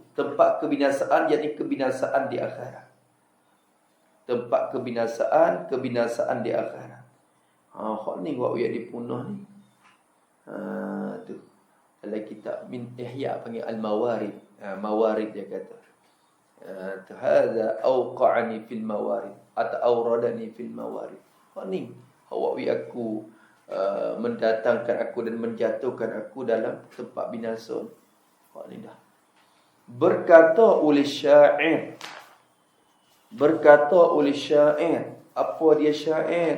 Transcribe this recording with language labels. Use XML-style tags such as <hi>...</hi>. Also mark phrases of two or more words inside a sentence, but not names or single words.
<ms>Tempat kebinasaan, yakni kebinasaan di akhirat. Tempat kebinasaan di akhirat. Hak ni buat dia dipunah ni. Tu. Dalam kitab min Ihya panggil al-mawarid. Mawarid dia kata.</ms> <ar>هذا أوقعني في الموارد atau أوردني في الموارد.</ar> <ms>Hak ni hawawi aku mendatangkan aku dan menjatuhkan aku dalam tempat binasa. Hak ni dah. Berkata oleh syair Apa dia syair?</ms>